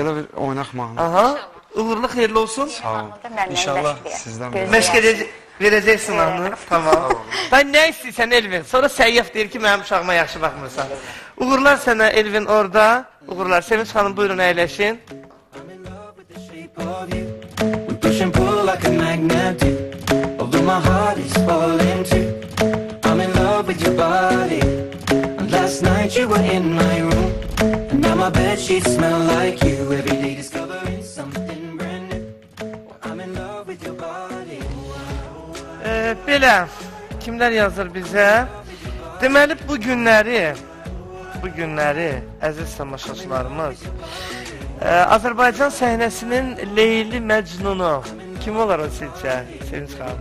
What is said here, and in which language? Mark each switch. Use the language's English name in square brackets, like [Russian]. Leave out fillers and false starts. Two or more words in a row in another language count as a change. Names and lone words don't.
[Azerbaijani] Belə bir oynaq mahnı. Aha, uğurlu, xeyirli olsun. Sağ olun. İnşallah sizdən məşq verəcəksin mahnı. Tamam. Ben nə istəyirsən Elvin? Sonra səyyaf deyir ki, mənim uşağıma yaxşı baxmırsan. Uğurlar sənə Elvin orada. Uğurlar. Sevinç xanım, buyurun əyləşin. [English] We push and pull like a magnet do. Although my heart is falling too. I'm in love with your body. And last night you were in my room. And now my bedsheets smell like you. Every day discovering something brand new. I'm in love with your body. [Azerbaijani] Belə, kimlər yazır bizə? Deməli, bu günləri, əziz tamaşaçılarımız, Azərbaycan səhnəsinin Leyli Məcnunu kim olar o sizcə, Sevinç xanım?